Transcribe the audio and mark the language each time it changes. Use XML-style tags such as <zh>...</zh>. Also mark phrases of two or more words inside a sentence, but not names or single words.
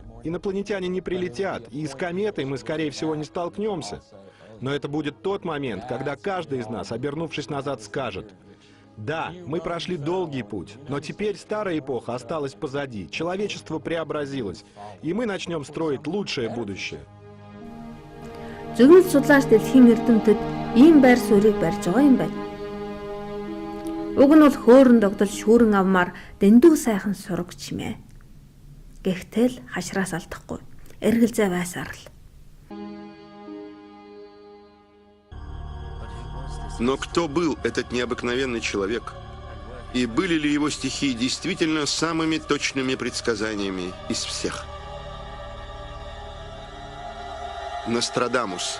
<ru>Инопланетяне не прилетят, и с кометой мы, скорее всего, не столкнемся. Но это будет тот момент, когда каждый из нас, обернувшись назад, скажет: да, мы прошли долгий путь, но теперь старая эпоха осталась позади, человечество преобразилось, и мы начнем строить лучшее будущее.</ru> <mn>Зөвхөн судлаач дэлхийн эрдэмтэд ийм байр суурийг барьж байгаа юм байна. Уг нь бол хөөрөн догдол шүүрэн авмаар дэндүү сайхан сураг чимээ. Гэхдээ л хашраас алдахгүй. Эргэлзээ байсаар л.</mn> <ru>Но кто был этот необыкновенный человек? И были ли его стихи действительно самыми точными предсказаниями из всех? Нострадамус.</ru>